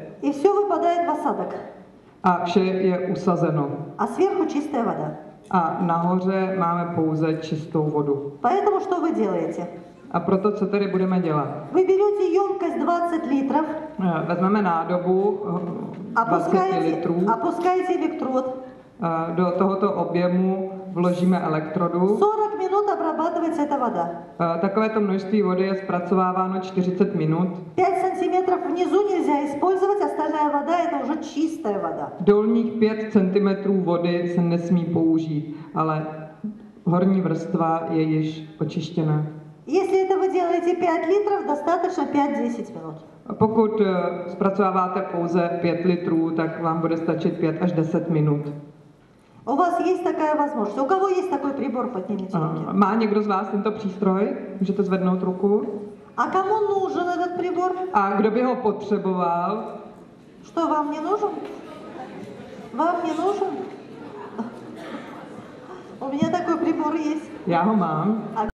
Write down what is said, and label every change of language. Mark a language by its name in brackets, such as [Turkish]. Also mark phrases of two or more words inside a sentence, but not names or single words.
[Russian] И все выпадает в осадок. [Czech] A vše je usazeno. [Russian] А сверху чистая вода. [Czech] A nahoře máme pouze čistou vodu. [Russian] Поэтому что вы делаете? [Czech] A proto, co tedy budeme dělat? [Russian] Вы берете емкость 20 литров, [Czech] Vezmeme nádobu 20 litrů, [Russian] опускаете электрод, [Czech] do tohoto objemu vložíme elektrodu. [Russian] 40 минут обрабатывается эта вода. [Czech] Takovéto množství vody je zpracováváno 40 minut. [Russian] 5 сантиметров внизу нельзя использовать, остальная вода это уже чистая вода. [Czech] Dolních 5 cm vody se nesmí použít, ale horní vrstva je již očištěná. [Russian] Если это вы делаете 5 литров, достаточно 5-10 минут. [Czech] Pokud zpracováváte pouze 5 litrů, tak vám bude stačit 5 až 10 minut. [Russian] У вас есть такая возможность. У кого есть такой прибор, поднимите руки. [Czech] Má někdo z vás tento přístroj? Můžete zvednout ruku. [Russian] А кому нужен этот прибор? [Czech] A kdo by ho potřeboval? [Russian] Что, вам не нужен? Вам не нужен? У меня такой прибор есть. [Czech] Já ho mám.